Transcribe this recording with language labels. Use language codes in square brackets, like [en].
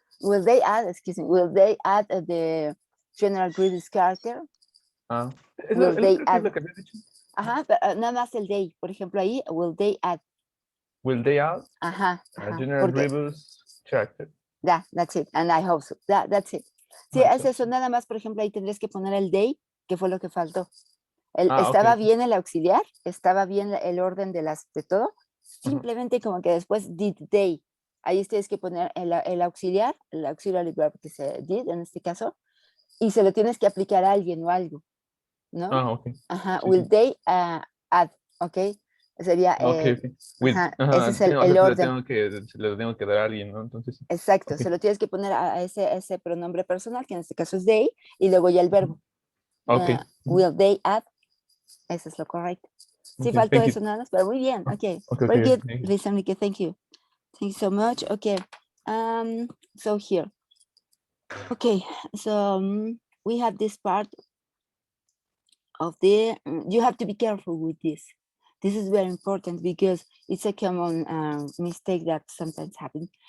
[en] Will they add, excuse me, will they add the General Grievous character? Will they add? [es] Ajá, pero nada más el they, por ejemplo, ahí, [en] will they add? Will they add? Ajá. A General Grievous character. That's it, and I hope so. That's it. [es] Sí, es eso, nada más, por ejemplo, ahí tendrías que poner el they, que fue lo que faltó. Estaba bien el auxiliar, estaba bien el orden de todo, simplemente como que después [en] did they. [es] Ahí tienes que poner el auxiliar, el auxiliary verb que se did en este caso, y se lo tienes que aplicar a alguien o algo, ¿no? Ajá, sí, [en] will they add, [es] ok, sería, ese es el orden. Se lo tengo que dar a alguien, ¿no? Entonces, exacto, se lo tienes que poner a ese pronombre personal, que en este caso es they, y luego ya el verbo. [en] Will they add, [es] eso es lo correcto. Sí, faltó eso nada más, pero muy bien, ok. [en] Very good, Luis Enrique, thank you. Thank you so much, okay. So here, okay, so we have this part of you have to be careful with this. This is very important because it's a common mistake that sometimes happens.